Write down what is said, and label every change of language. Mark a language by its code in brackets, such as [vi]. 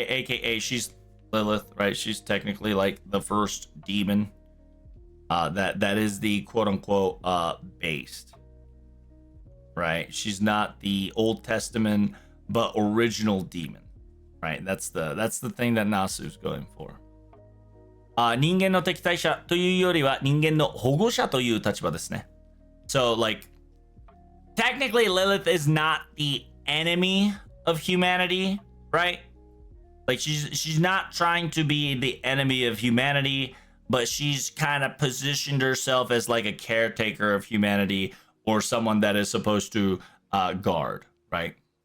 [en] AKA she's Lilith, right? She's technically like the first demon that is the quote unquote based, right? She's not the Old Testament but original demon, right? That's the thing that Nasu's going for. [ja] 人間の敵対者というよりは人間の保護者という立場ですね。 [en] So like technically Lilith is not the enemy of humanity, right? Like she's not trying to be the enemy of humanity, but she's kind of positioned herself as like a caretaker of humanity or someone that is supposed to guard, right?